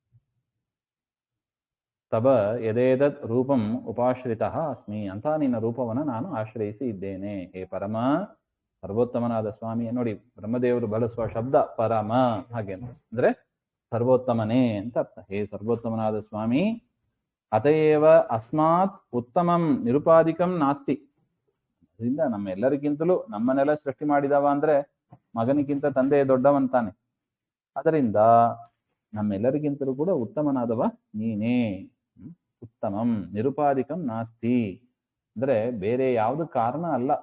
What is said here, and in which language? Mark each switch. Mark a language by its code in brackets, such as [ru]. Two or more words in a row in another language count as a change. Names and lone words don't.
[sa] ತಬ ಯದೇದತ್ ರೂಪಂ ಉಪಾಶ್ರಿತಃ ಅಸ್ಮಿ, [kn] ಅಂತ ನಿನ್ನ ರೂಪವನ್ನು ನಾನು ಆಶ್ರಯಿಸಿ ಇದ್ದೇನೆ. ಹೇ ಪರಮ, ಸರ್ವೋತ್ತಮನಾದ ಸ್ವಾಮಿ. ನೋಡಿ, ಬ್ರಹ್ಮದೇವರು ಬಳಸುವ ಶಬ್ದ ಪರಮ, ಹಾಗೆ ಅಂದ್ರೆ ಸರ್ವೋತ್ತಮನೇ ಅಂತ ಅರ್ಥ. ಹೇ ಸರ್ವೋತ್ತಮನಾದ ಸ್ವಾಮಿ, [sa] ಅತಯೇವ ಅಸ್ಮಾತ್ ಉತ್ತಮಂ ನಿರುಪಾಧಿಕಂ ನಾಸ್ತಿ. [kn] ಅದರಿಂದ ನಮ್ಮೆಲ್ಲರಿಗಿಂತಲೂ, ನಮ್ಮನ್ನೆಲ್ಲ ಸೃಷ್ಟಿ ಮಾಡಿದವ ಅಂದ್ರೆ ಮಗನಿಗಿಂತ ತಂದೆ ದೊಡ್ಡವಂತಾನೆ. ಅದರಿಂದ ನಮ್ಮೆಲ್ಲರಿಗಿಂತಲೂ ಕೂಡ ಉತ್ತಮನಾದವ ನೀನೇ. [sa] ಉತ್ತಮಂ ನಿರುಪಾಧಿಕಂ ನಾಸ್ತಿ [kn] ಅಂದ್ರೆ ಬೇರೆ ಯಾವುದು ಕಾರಣ ಅಲ್ಲ.